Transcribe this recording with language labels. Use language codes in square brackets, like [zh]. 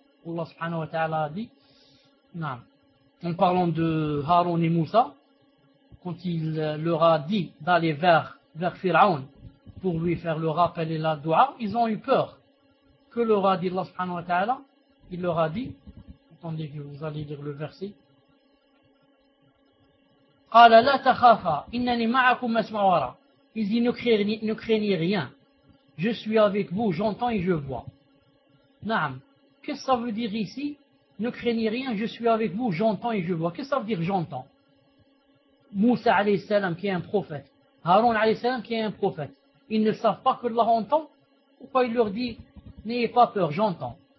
[fr] Allah subhanahu wa ta'ala a dit, en parlant de Harun et Moussa, quand il leur a dit d'aller vers Pharaon pour lui faire le rappel et la doua, ils ont eu peur. Que leur a dit Allah subhanahu wa ta'ala? Il leur a dit, attendez que vous allez lire le verset. [ar] قال لا تخافا إنني معكم أسمع ورا. [fr] Il dit ne craignez rien. Je suis avec vous, j'entends et je vois. Naam. Qu'est-ce que ça veut dire ici? Ne craignez rien, je suis avec vous, j'entends et je vois. Qu'est-ce que ça veut dire j'entends? Moussa alayhi salam qui est un prophète. Harun alayhi salam qui est un prophète. Ils ne savent pas que Allah entend? Pourquoi il leur dit n'ayez pas peur, j'entends?